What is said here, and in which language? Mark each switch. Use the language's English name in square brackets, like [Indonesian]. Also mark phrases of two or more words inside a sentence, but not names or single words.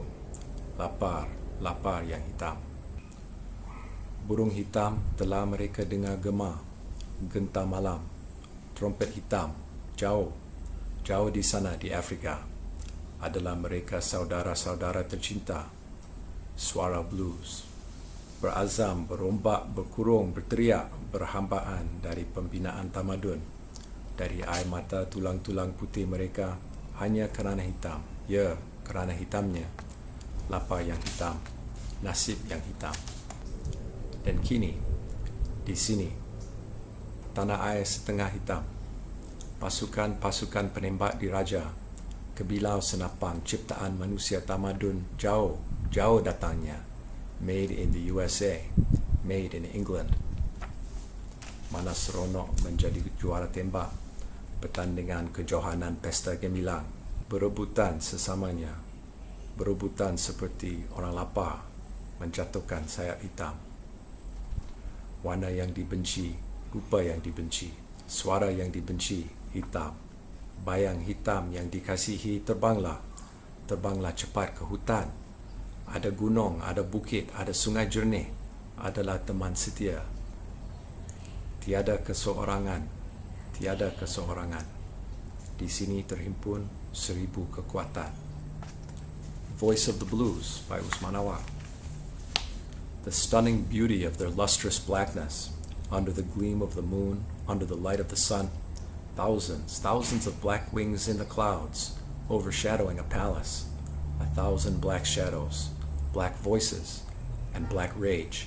[Malay] Lapar, lapar yang hitam. Burung hitam telah mereka dengar gema, genta malam. Trompet hitam, jauh, jauh di sana di Afrika. Adalah mereka saudara-saudara tercinta. Suara blues. Berazam, berombak, berkurung, berteriak, berhambaan dari pembinaan tamadun. Dari air mata tulang-tulang putih mereka hanya kerana hitam. Ya, kerana hitamnya. Lapar yang hitam, nasib yang hitam. Dan kini, di sini, tanah air setengah hitam. Pasukan-pasukan penembak diraja, kebilau senapang ciptaan manusia tamadun jauh, jauh datangnya. [English] Made in the USA, made in England. [Malay] Mana seronok menjadi juara tembak, pertandingan kejohanan pesta gemilang, berebutan sesamanya, berebutan seperti orang lapar, menjatuhkan sayap hitam. Warna yang dibenci, rupa yang dibenci, suara yang dibenci, hitam. Bayang hitam yang dikasihi terbanglah, terbanglah cepat ke hutan. Ada gunung, ada bukit, ada sungai jernih, adalah teman setia. Tiada keseorangan, tiada keseorangan. Di sini terhimpun 1000 kekuatan. [English] Voice of the Blues by Usman Awang. The stunning beauty of their lustrous blackness, under the gleam of the moon, under the light of the sun, thousands, thousands of black wings in the clouds, overshadowing a palace, 1,000 black shadows, black voices, and black rage.